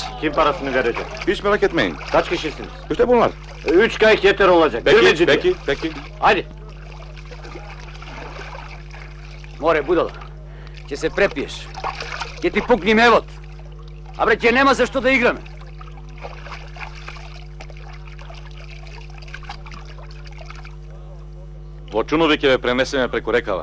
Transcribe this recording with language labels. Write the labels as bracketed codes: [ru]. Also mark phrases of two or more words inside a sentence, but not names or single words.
[tr] Kim parasını verecek? Hiç merak etmeyin. Kaç kişisiniz? İşte bunlar. 3 kayık yeter olacak. Peki. Hadi. [mk] Море будала, ќе се препиеш. Ќе ти пукни мевот. А бре, ќе нема за што да играме. Во Чунови ќе ве пренесеме преку рекава.